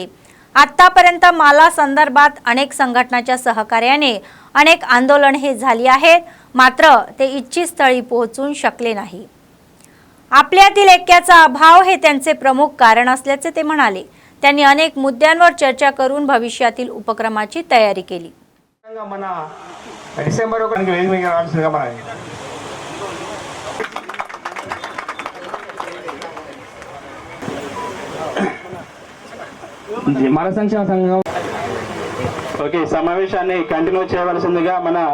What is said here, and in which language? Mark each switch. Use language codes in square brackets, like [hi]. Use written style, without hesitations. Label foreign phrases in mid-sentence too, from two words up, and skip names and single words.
[mr] आतापर्यंत माला संदर्भात अनेक संघटनांच्या सहकार्याने अनेक आंदोलने झाली आहेत, मात्र ते इच्छित स्थळी पोहोचू शकले नाही. आपल्यातील ऐक्याचा अभाव हे त्यांचे प्रमुख कारण असल्याचे ते म्हणाले. त्यांनी अनेक मुद्द्यांवर चर्चा करून भविष्यातील उपक्रमाची तयारी केली. [te] మన సంక్షేమ సంఘం ఓకే సమావేశాన్ని కంటిన్యూ చేయవలసిందిగా మన